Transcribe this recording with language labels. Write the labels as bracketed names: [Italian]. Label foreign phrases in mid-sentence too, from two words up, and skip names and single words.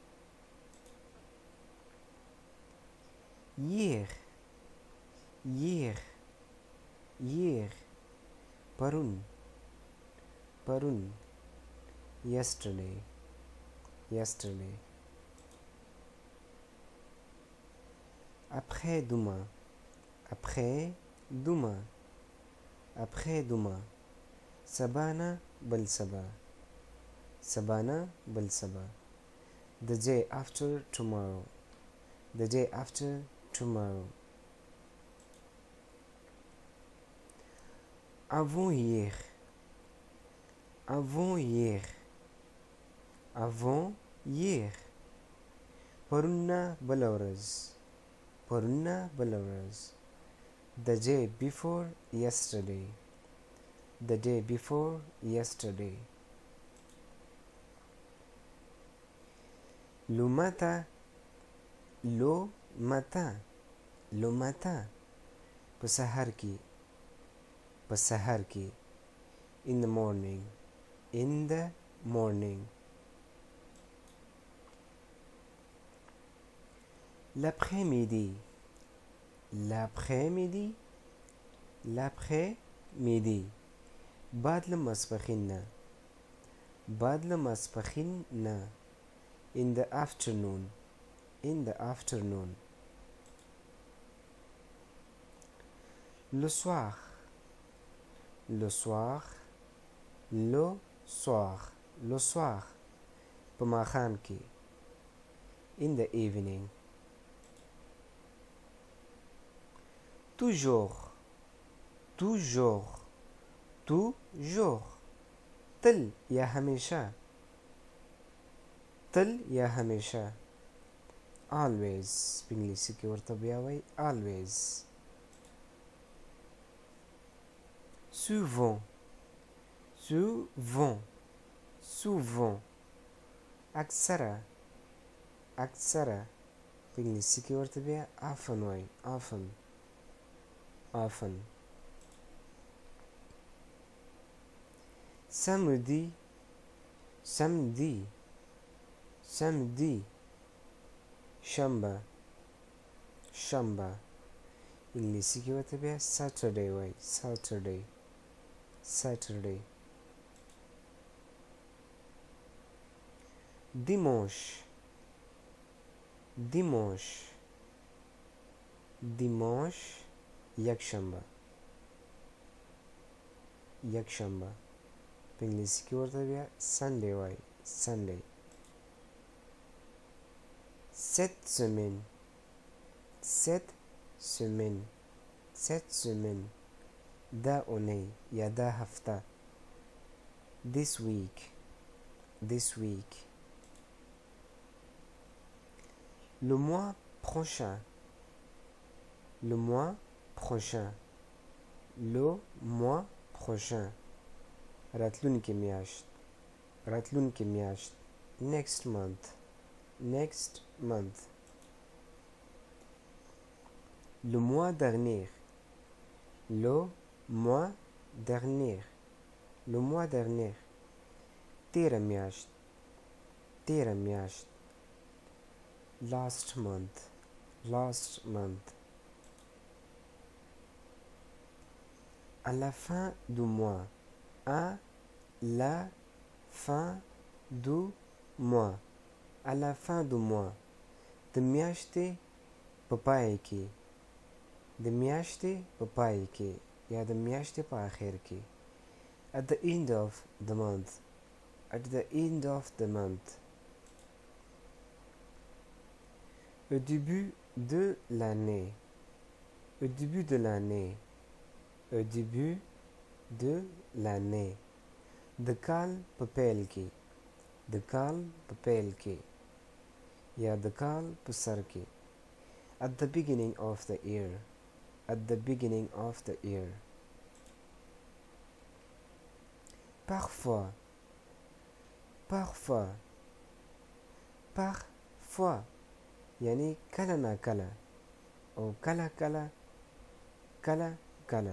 [French] hier hier hier [Pashto] پرون پرون [English] yesterday yesterday. [French] après demain après demain après demain. [Pashto] سبانا بل سبا سبانا بل سبا. [English] the day after tomorrow the day after tomorrow. [French] avant hier avant hier avant hier [Pashto] پرونه بله ورځ پرونه بله ورځ. [English] the day before yesterday the day before yesterday. [French] le matin le matin le matin [Pashto] په سحر کې په سحر کې [English] in the morning in the morning. [French] l'après-midi l'après-midi l'après-midi [Pashto] بعد له ماسپښین نه بعد له ماسپښین نه [English] in the afternoon in the afternoon. [French] le soir le soir le soir le soir [Pashto] په ماښام کې [English] in the evening. [French] toujours toujours toujours [Pashto] تل یا همیشه تل یا همیشه. always په انګلیسي کې ورته بیا وایي always. [French] souvent souvent souvent [Pashto] اکثره اکثره په انګلیسي کې ورته بیا often وایي [English] often often. [French] samedi samedi samedi [Pashto] شنبه شنبه انګلیسي کې ورته بیا saturday وایي [English] saturday saturday. [French] dimanche dimanche dimanche [Pashto] یکشنبه یکشنبه په انګلیسي کې ورته بیا sunday وایي sunday. [French] cette semaine cette semaine cette semaine [Pashto] دا اونۍ یا دا هفته [English] this week this week. [French] le mois prochain le mois prochain le mois prochain [Pashto] راتلونکې میاشت راتلونکې میاشت [English] next month next month. [French] le mois dernier le mois dernier le mois dernier [Pashto] تیره میاشت تیره میاشت. [English] last month. last month. [French] à la fin du mois. à la fin du mois. à la fin du mois. [Pashto] د میاشتې په پای کې. د میاشتې په پای کې یا د میاشتې په آخر کې. [English] at the end of the month. at the end of the month. [French] au début de l'année. au début de l'année. au début de l'année. [Pashto] د کال په پیل کې. د کال په پیل کې یا د کال په سر کې. [English] at the beginning of the year. at the beginning of the year. [French] parfois. parfois. parfois [Pashto] یعنی کله نا کله او کله کله کله کله.